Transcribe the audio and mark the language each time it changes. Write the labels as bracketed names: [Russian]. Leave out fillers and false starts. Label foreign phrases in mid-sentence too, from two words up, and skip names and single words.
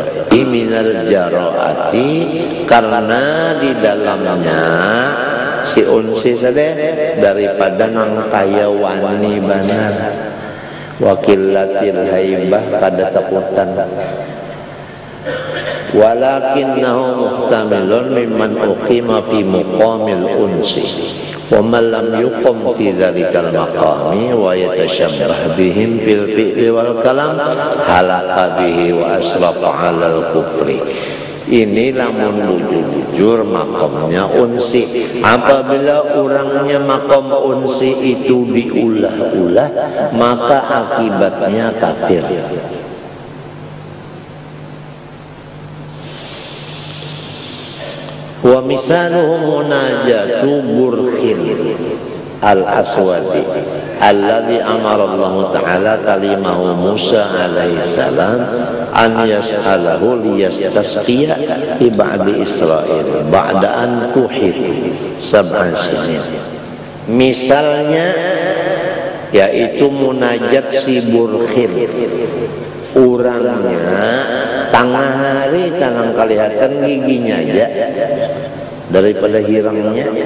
[Arabic] من الجراءة, [Banjar] karena di dalamnya si unsi tadi daripada nang kaya wani banar, [Arabic] وقلة الهيبة [Banjar] kada takutan, [Arabic] ولكنه محتمل ممن أقيم في مقام الأنس ومن لم يقم في ذلك المقام ويتشبه بهم في الفعل والكلام هلك به وأشرف على الكفر. [Banjar] Ini lamun bujur makomnya unsi. Apabila orangnya makom unsi itu diulah-ulah, maka akibatnya kafir. [Arabic] ومثاله مناجاة برخ الأسود الذي أمر الله تعالى كليمه موسى عليه السلام أن يسأله ليستسقي في بني إسرائيل بعد أن قحطوا سبع سنين. [Banjar] Misalnya yaitu munajat si burkhin, orangnya tengah hari tangan kelihatan giginya aja daripada hirangnya.